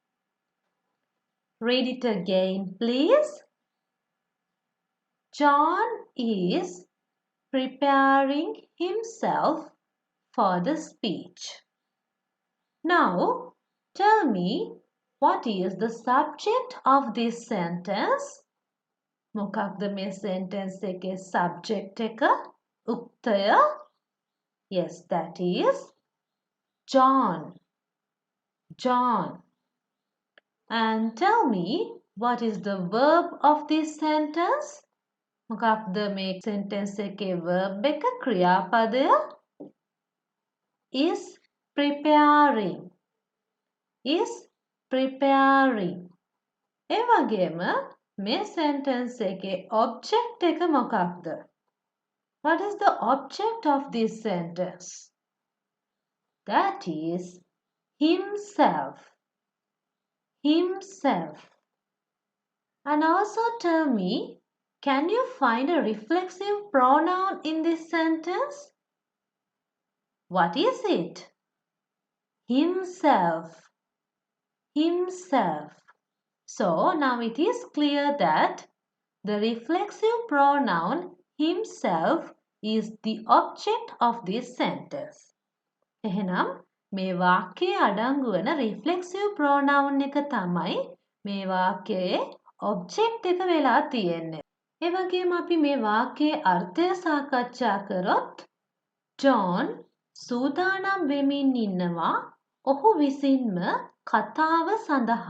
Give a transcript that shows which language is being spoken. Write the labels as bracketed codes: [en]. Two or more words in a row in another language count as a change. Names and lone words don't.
[en] Read it again, please. John is preparing himself for the speech. Now, tell me, what is the subject of this sentence? [si] මොකක්ද මේ sentence එකේ subject එක? උක්තය? [en] Yes, that is John. John. And tell me, what is the verb of this sentence? [si] මොකක්ද මේ sentence එකේ verb එක? ක්‍රියාපදය? [en] Is preparing. Is preparing. [si] ඒ වගේම මේ sentence එකේ object එක මොකක්ද? [en] What is the object of this sentence? That is himself. Himself. And also tell me, Can you find a reflexive pronoun in this sentence? What is it? Himself. Himself. So now it is clear that the reflexive pronoun himself is the object of this sentence. [si] එහෙනම් මේ වාක්‍යයේ අඩංගු වන [en] reflexive pronoun [si] එක තමයි මේ වාක්‍යයේ object එක වෙලා තියෙන්නේ. ඒ වගේම අපි මේ වාක්‍යයේ අර්ථය සාකච්ඡා කරොත් ජෝන් සූදානම් වෙමින් ඉන්නවා ඔහු විසින්ම කතාව සඳහා.